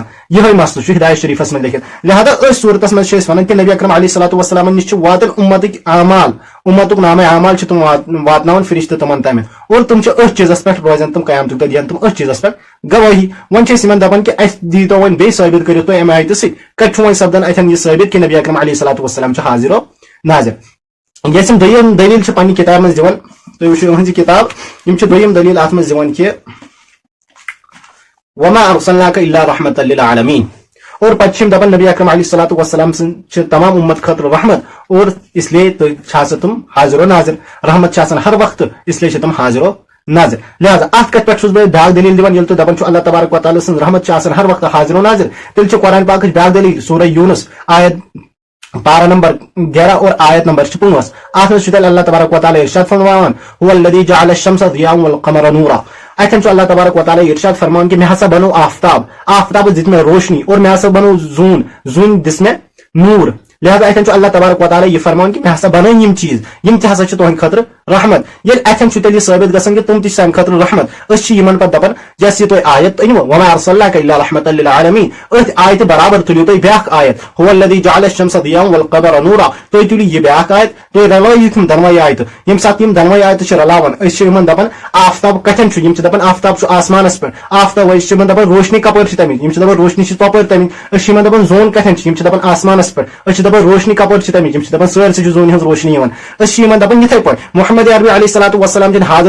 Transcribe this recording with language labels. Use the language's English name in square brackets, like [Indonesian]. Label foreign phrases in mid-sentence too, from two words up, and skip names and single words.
[Kashmiri] یِہوے مسلہٕ چھُ ہدایہ شریفس منٛز لیکھِتھ. لہذا أتھۍ صوٗرتس منٛز چھِ أسۍ ونان کہ نبی اکرم [Arabic] علیہ الصلوۃ والسلام [Kashmiri] نِش چھِ واتان امتٕکۍ اعمال امتُک نامہ اعمال چھِ تم واتناوان فرشتہٕ تمن تامہِ اور تم چھِ أتھۍ چیٖزس پٮ۪ٹھ روزان تم قیامتُک دۄہ دِوان تم أتھۍ چیٖزس پٮ۪ٹھ گوٲہی. وۄنۍ چھِ أسۍ یِمن دپان کہ اسہِ دیٖتو وۄنۍ بیٚیہِ ثٲبت کٔرِتھ تُہۍ امہِ آیتہِ سۭتۍ کتہِ چھُ وۄنۍ سپدان اتٮ۪ن یہِ ثٲبت کہ نبی اکرم [Arabic] علیہ الصلوۃ والسلام [Kashmiri] چھُ حاضر و ناظر. یۄس یِم دوٚیِم دلیٖل چھِ پننہِ کتابہِ منٛز دِوان تُہۍ وٕچھِو یِہٕنٛز یہِ کتاب یِم چھِ دوٚیِم دلیٖل اتھ منٛز دِوان کہ [Arabic] وما ارسلناک الا رحمۃ للعالمین. [Kashmiri] اور پتہٕ چھِ یِم دپان نبی اکرم [Arabic] علیہ الصلوۃ والسلام [Kashmiri] چھِ تمام امت خٲطرٕ رحمت اور [Urdu] اس لیے [Kashmiri] چھِ آسان تم حاضر و ناظر. رحمت چھِ آسان ہر وقتہٕ [Urdu] اس لیے [Kashmiri] چھِ تم حاضر و ناظر. لہذا اتھ کتھ پٮ۪ٹھ چھُس بہٕ بیٛاکھ دلیٖل دِوان ییٚلہِ تُہۍ دپان چھُ اللہ تبارک و تعالیٰ سٕنٛز رحمت چھِ آسان ہر وقتہٕ حاضر و ناظر تیٚلہِ چھِ قرآن پاکٕچ بیٛاکھ دلیٖل سورہ یوٗنس آیت پارہ نمبر 11 اور آیت نمبر 5. اتھ منٛز چھُ تیٚلہِ اللہ تبارک و تعالیٰ ارشاد فرماوان [Arabic] هو الذی جعل الشمس ضیاء والقمر نورا. [Kashmiri] اتٮ۪ن چھُ اللہ تبارک و تعالیٰ ارشاد فرماوان کہ مےٚ ہسا بنوو آفتابس دِژ مےٚ روشنی اور مےٚ ہسا بنوو زوٗن دِژ مےٚ نوٗر. لہذا اتٮ۪ن چھُ اللہ تبارک و تعالیٰ یہ فرماوان کہ مےٚ ہسا بنٲے یم چیٖز یم تہِ ہسا چھِ تُہنٛدِ خٲطرٕ رحمت. ییٚلہِ اتٮ۪ن چھُ تیٚلہِ یہِ ثٲبت گژھان کہ تم تہِ چھِ سانہِ خٲطرٕ رحمت. أسۍ چھِ یِمن پتہٕ دپان یۄس یہِ تُہۍ آیت أنۍوٕ [Arabic] وما ارسلناک الا رحمۃ للعالمین [Kashmiri] أتھۍ آیتہِ برابر تُلِو تُہۍ بیٛاکھ آیت [Arabic] هو الذی جعل الشمس ضیاء والقمر نورا. [Kashmiri] تُہۍ تُلِو یہِ بیٛاکھ آیت تُہۍ رلٲیِو تِم دۄنوے آیتہٕ. ییٚمہِ ساتہٕ یِم دۄنوے آیتہٕ چھِ رلاوان أسۍ چھِ یِمن دپان آفتاب کتٮ۪ن چھُ. یِم چھِ دپان آفتاب چھُ آسمانس پٮ۪ٹھ. آفتاب أسۍ چھِ یِمن دپان روشنی کپٲرۍ چھِ تمِچ. یِم چھِ دپان روشنی چھِ تپٲرۍ تمِچ. أسۍ چھِ یِمن دپان زوٗن کتٮ۪ن چھِ. یِم چھِ دپان آسمانس پٮ۪ٹھ. أسۍ چھِ دپان روشنی کپٲرۍ چھِ تمِچ یِم چھِ دپان سٲرسٕے چھِ زوٗنہِ ہٕنٛز روشنی یِوان أسۍ چھِ یِمن دپان یِتھے پٲٹھۍ محمد عربی [Arabic] علیہ الصلوۃ والسلام [Kashmiri] چھِنہٕ حاضر